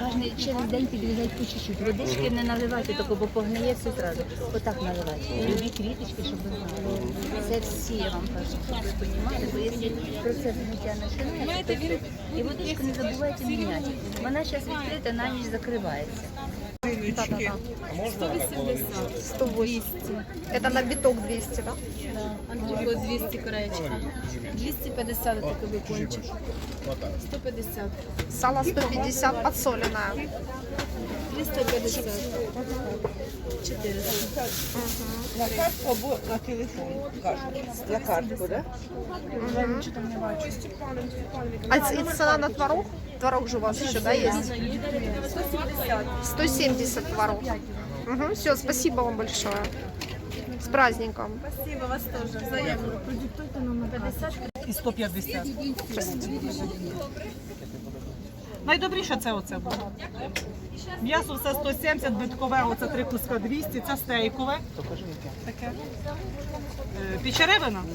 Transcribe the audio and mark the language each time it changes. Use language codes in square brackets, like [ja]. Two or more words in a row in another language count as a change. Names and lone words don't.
[uk] Кожний через день підрізати по чуть-чуть. Водички не наливайте, тільки, бо погниє все одразу. Отак наливайте. Любі квіточки, щоб ви знали. Це всі, я вам кажу, щоб ви розуміли, бо якщо процес гниття починається, то все. І водичку не забувайте міняти. Вона зараз відкрита, на ніч закривається. [ru] Да-да-да. 180. 180. Это на биток 200, да? [uk] Антико 200 краєчка. 250 такий бекончик. 150. [ru] Сало 150 подсоленное. 350. 400. [uk] На картку або на телефон. Кажуть. На картку, так? [ru] А цена на творог? Творог же у вас еще, да, есть? 170. 170 творог. Угу, все, спасибо вам большое. С праздником. Спасибо, [uk] вас теж. Взаємно. Продиктуйте номер 50. І 150. [ru] Простите. [uk] Найдобріше це оце буде. М'ясо все 170, биткове, оце 3 куска 200, це стейкове. Таке. Печеревина?